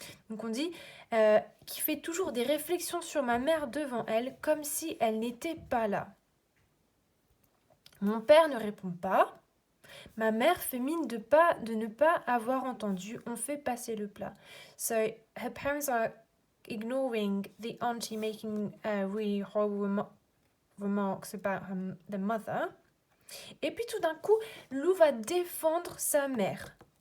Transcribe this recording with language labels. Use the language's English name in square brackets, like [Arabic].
[French] Donc on dit qui fait toujours des réflexions sur ma mère devant elle comme si elle n'était pas là. Mon père ne répond pas. Ma mère fait mine de ne pas avoir entendu. On fait passer le plat. [English] So her parents are ignoring the auntie making really horrible remarks about the mother. [French] Et puis tout d'un coup, Lou va défendre sa mère.